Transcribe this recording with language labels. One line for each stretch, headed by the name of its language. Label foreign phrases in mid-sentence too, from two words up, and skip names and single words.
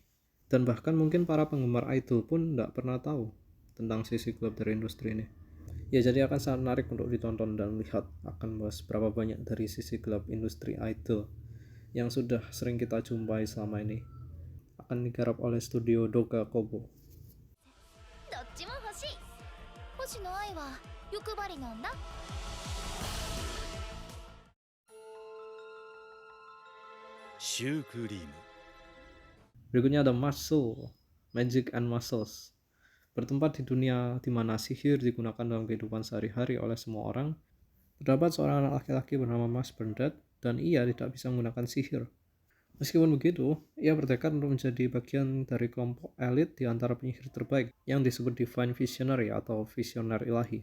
Indonesian: Dan bahkan mungkin para penggemar idol pun tidak pernah tahu tentang sisi gelap dari industri ini. Ya, jadi akan sangat menarik untuk ditonton dan melihat akan membahas berapa banyak dari sisi gelap industri idol yang sudah sering kita jumpai selama ini. Akan digarap oleh studio Doga Kobo.
Japanese: どっちも欲しい。星野愛は欲張りなんだ。シュークリーム
Indonesian: Berikutnya ada Muscle, Magic and Muscles. Bertempat di dunia di mana sihir digunakan dalam kehidupan sehari-hari oleh semua orang, terdapat seorang anak laki-laki bernama Mas Bernard dan ia tidak bisa menggunakan sihir. Meskipun begitu, ia bertekad untuk menjadi bagian dari kelompok elit di antara penyihir terbaik yang disebut Divine Visionary atau Visioner Ilahi.